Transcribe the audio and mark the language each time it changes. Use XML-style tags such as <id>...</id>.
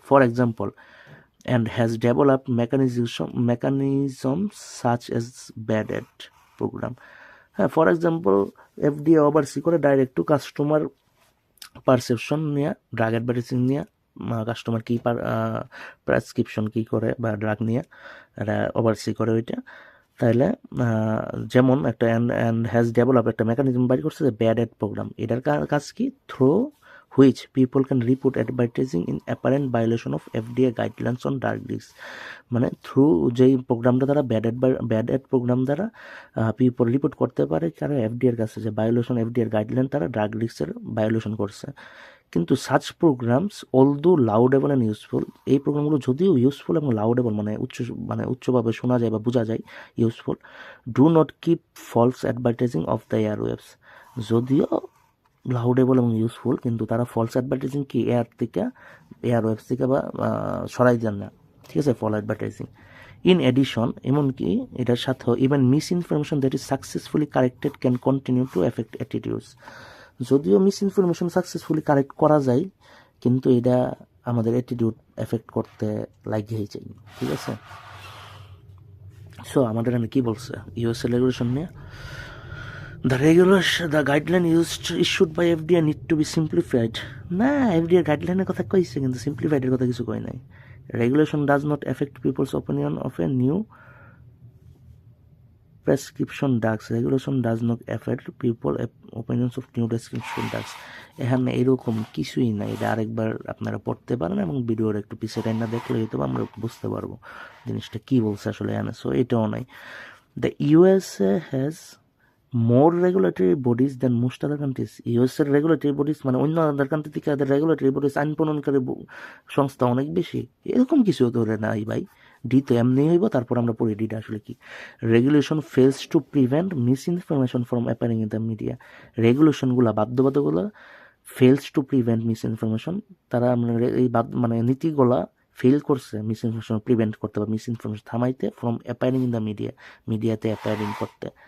<en>For example, and has developed mechanisms such as bad ad program.</en> <bn>হ্যাঁ, for example FDA oversee করে direct to customer perception নিয়ে drug advertising নিয়ে customer কি prescription কি করে বা ড্রাগ নিয়ে এটা ওভারসি করে ওইটা। তাইলে যেমন একটা অ্যান্ড হ্যাজ ডেভেলপ একটা মেকানিজম বাইর করছে যে ব্যাড অ্যাড প্রোগ্রাম। এটার কাজ কি?</bn> <en>Through which people can report advertising in apparent violation of FDA guidelines on drug risks.</en> <bn>মানে থ্রু যেই প্রোগ্রামটা দ্বারা ব্যাড অ্যাড প্রোগ্রাম দ্বারা পিপল রিপোর্ট করতে পারে কারণ এফডি এর কাছে যে ভায়োলেশন, এফডি এর গাইডলাইন তারা ড্রাগ রিস্কের ভায়োলেশন করছে। কিন্তু</bn> <en>such programs although laudable and useful,</en> <bn>এই প্রোগ্রামগুলো যদিও ইউজফুল এবং লাউডেবল উচ্চভাবে শোনা যায় বা বোঝা যায় useful,</bn> <en>Do not keep false advertising off the airwaves.</en> <bn>যদিও লাউডেবল এবং ইউজফুল, কিন্তু তারা ফলস অ্যাডভার্টাইজিং কি এয়ারওয়েভস থেকে বা সরাই দেন না, ঠিক আছে, ফল অ্যাডভার্টাইজিং।</bn> <en>in addition,</en> <bn>এমনকি এটার সাথেও</bn> <en>Even misinformation that is successfully corrected can continue to affect attitudes.</en> <bn>যদিও মিস ইনফরমেশন সাকসেসফুলি কারেক্ট করা যায়, কিন্তু এটা আমাদের অ্যাটিটিউড এফেক্ট করতে লাগিয়েই যায়, ঠিক আছে। সো আমাদের এখানে কি বলছে ইউএসএ রেগুলেশন নিয়ে?</bn> <en>The guideline issued by FDA need to be simplified.</en> <bn>না, FDA গাইডলাইনের কথা কইছে, কিন্তু সিম্পলিফাইডের কথা কিছু কই নাই।</bn> <en>Regulation does not affect people's opinion of a new prescription drugs. Regulation does not affect people's opinions of new prescription drugs.</en> <bn>এখানে এরকম কিছুই নাই। এটা আরেকবার আপনারা পড়তে পারেন এবং ভিডিওর একটু পিছিয়ে টাইনা দেখলে হয়তো আমরা বুঝতে পারবো জিনিসটা কি বলছে আসলে এখানে। সো এটাও নাই।</bn> <en>The USA has more regulatory bodies than most other countries.</en> <bn>US এর রেগুলেটরি বডিজ মানে অন্য আদার কান্ট্রি থেকে তাদের রেগুলেটরি বডিজ, আইন প্রণয়নকারী সংস্থা অনেক বেশি। এরকম কিছু ধরে নাই ভাই। ডি তো এমনি হইব, তারপর আমরা পড়ি ডিটা আসলে কি।</bn> <en>Regulation fails to prevent misinformation from appearing in the media.</en> <bn>রেগুলেশনগুলো, বাধ্যবাধকগুলো</bn> <en>fails to prevent misinformation,</en> <bn>তারা এই নীতিগুলা ফেল করছে মিস ইনফরমেশন প্রিভেন্ট করতে বা miss information থামাইতে from appearing in the মিডিয়াতে অ্যাপিয়ারিং করতে।</bn>